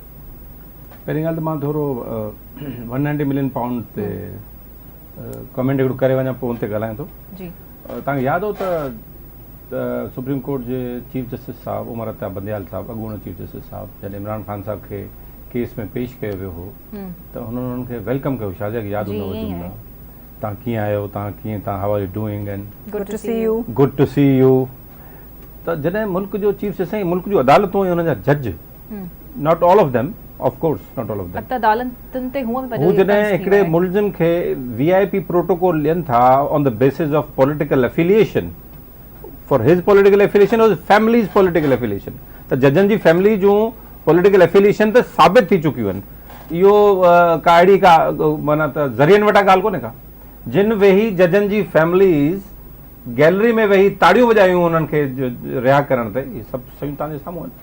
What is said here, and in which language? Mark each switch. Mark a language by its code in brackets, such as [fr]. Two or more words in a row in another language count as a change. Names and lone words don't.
[sd] पहिरीं ॻाल्हि त मां थोरो 190 [en] million pound [sd] ते कमेंट हिकिड़ो करे वञा पोइ उन ते ॻाल्हायां थो। जी, तव्हांखे यादि हो त [en] Supreme Court [sd] जे [en] Chief Justice [sd] साहब उमर अता बंदयाल साहब, अॻूणो [en] Chief Justice [sd] साहब, जॾहिं इमरान ख़ान साहब खे केस में पेश कयो वियो हो त हुननि उन्हनि खे वेलकम कयो, शाज़िया खे यादि हूंदो जुमिला, तव्हां कीअं आहियो, तव्हां [en] how are you doing and good to see you. [sd] त जॾहिं मुल्क जो [en] Chief Justice [sd] ऐं मुल्क जूं अदालतूं ऐं हुन जा जज, [en] Not all of them, of course not all of them, [sd] अदालतुनि ते हू जॾहिं हिकिड़े मुलज़िम खे [en] VIP protocol [sd] ॾियनि था [en] on the basis of political affiliation, for his political affiliation and family's political affiliation, [sd] त जजनि जी फैमिली जूं [en] political affiliation [sd] त साबित थी चुकियूं आहिनि। इहो का अहिड़ी का माना त ज़रियनि वटां ॻाल्हि कोन्हे का, जिन वेही जजनि जी [en] families gallery [sd] में वेही ताड़ियूं वॼायूं उन्हनि खे रिहा करण ते, इहे सभु शयूं तव्हांजे साम्हूं आहिनि।